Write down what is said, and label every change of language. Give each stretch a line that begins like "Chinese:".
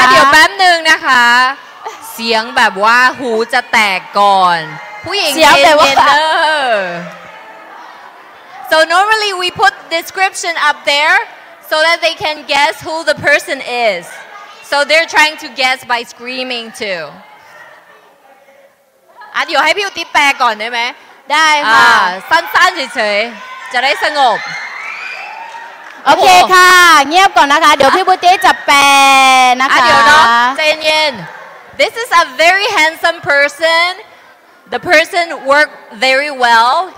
Thai: เดี๋ยวแป๊บหนึ่งนะคะ เสียงแบบว่าหูจะแตกก่อน ผู้หญิง เสียงแบบว่า เย็นๆเด้อ
English: So normally we put description up there so that they can guess who the person is. So they're trying to guess by screaming too.
Thai: เดี๋ยวให้พี่อุติแปลก่อนได้ไหม ได้ค่ะ สั้นๆเฉยๆจะได้สงบ โอเคค่ะ เงียบก่อนนะคะ เดี๋ยวพี่บุตี้จะแปลนะคะ เดี๋ยวเนาะใจเย็น
English: This is a very handsome person. The person worked very well.